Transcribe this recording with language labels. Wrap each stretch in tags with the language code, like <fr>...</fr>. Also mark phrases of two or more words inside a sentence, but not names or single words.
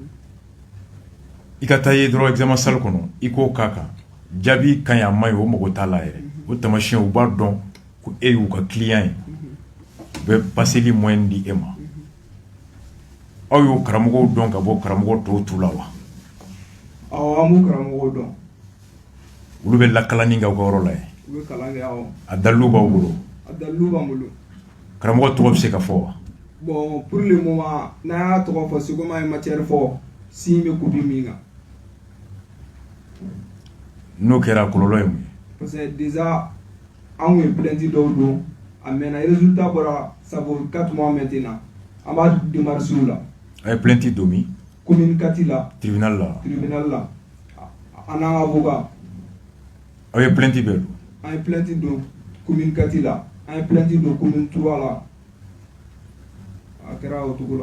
<bm>i ka taa ye dɔrɔn examen salle kɔnɔ i k'o k'a kan jaabi ka ɲi a ma ɲi o mago t'a la yɛrɛ o tamasiyɛn u b'a dɔn ko e y'u ka client ye u bɛ passeli moyen di e ma aw y'o karamɔgɔw dɔn ka bɔ karamɔgɔ tɔw tu la wa awɔ an b'u karamɔgɔw dɔn olu bɛ lakalani kɛ aw ka yɔrɔ la yen u bɛ kalan kɛ awɔ a dalilu b'aw bolo a dalilu b'an bolo karamɔgɔ tɔgɔ bɛ se ka fɔ wa</bm> <fr>bon pour le moment</fr> <bm>n'a y'a tɔgɔ fɔ seko ma ye matière fɔ si bɛ kopi min kan n'o kɛra kɔlɔlɔ ye mun ye</bm> <fr>parce que déjà</fr> <bm>an ye plainte dɔw don a mɛnna résultat bɔra</bm> <fr>ça vaut 4 mois maintenant</fr> <bm>an b'a démarche la a ye plainte don min commune 4 la tribunal la an n'an ka avocat aw ye plainte bɛɛ don an ye plainte don commune 4 la an ye plainte don commune 3 la a kɛra o cogo la</bm>